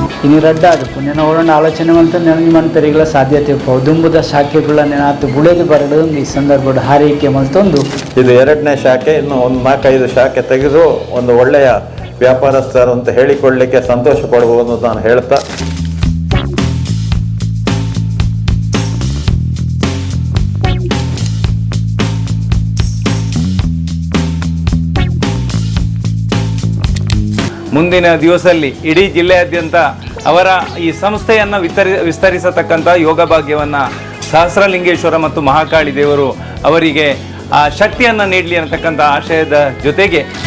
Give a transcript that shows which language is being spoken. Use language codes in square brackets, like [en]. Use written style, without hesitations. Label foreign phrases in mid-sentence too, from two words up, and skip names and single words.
[tcy] ಇನ್ನು ರಡ್ಡಾದು ನೆನ ಒಳಂಡು ಆಲೋಚನೆ ಮಂತ ನೆನಂಜಿ ಮನ್ಪೆರಿಗಳ ಸಾಧ್ಯತೆ ದುಂಬುದ ಶಾಖೆಗಳ ನೆನಾತು ಬುಳೆದು ಬರಡು ಈ ಸಂದರ್ಭದ ಹಾರೈಕೆ ಮಲ್ತೊಂದು [kn] ಇದು 2ನೇ ಶಾಖೆ. ಇನ್ನು ಒಂದು 4-5 ಶಾಖೆ ತೆಗೆದು ಒಂದು ಒಳ್ಳೆಯ ವ್ಯಾಪಾರಸ್ಥರು ಅಂತ ಹೇಳಿಕೊಳ್ಳಲಿಕ್ಕೆ ಸಂತೋಷ ಪಡಬಹುದು ನಾನು ಹೇಳ್ತಾ, ಮುಂದಿನ ದಿವಸದಲ್ಲಿ ಇಡೀ ಜಿಲ್ಲೆಯಾದ್ಯಂತ ಅವರ ಈ ಸಂಸ್ಥೆಯನ್ನು ವಿಸ್ತರಿಸತಕ್ಕಂಥ ಯೋಗ ಭಾಗ್ಯವನ್ನು ಸಹಸ್ರಲಿಂಗೇಶ್ವರ ಮತ್ತು ಮಹಾಕಾಳಿ ದೇವರು ಅವರಿಗೆ ಆ ಶಕ್ತಿಯನ್ನು ನೀಡಲಿ ಅನ್ನತಕ್ಕಂಥ ಆಶಯದ ಜೊತೆಗೆ